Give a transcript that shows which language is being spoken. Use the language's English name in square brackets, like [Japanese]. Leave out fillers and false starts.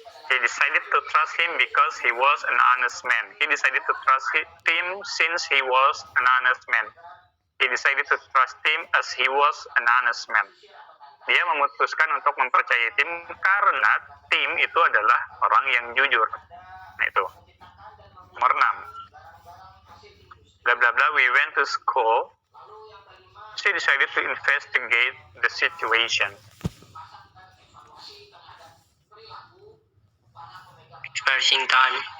[English] He decided to trust him because he was an honest man. He decided to trust him since he was an honest man. He decided to trust him as he was an honest man. [Indonesian] Dia memutuskan untuk mempercayai Tim karena Tim itu adalah orang yang jujur. Nah, itu. Nomor 6. [English] Bla bla bla, we went to school. She decided to investigate the situation. Expressing time.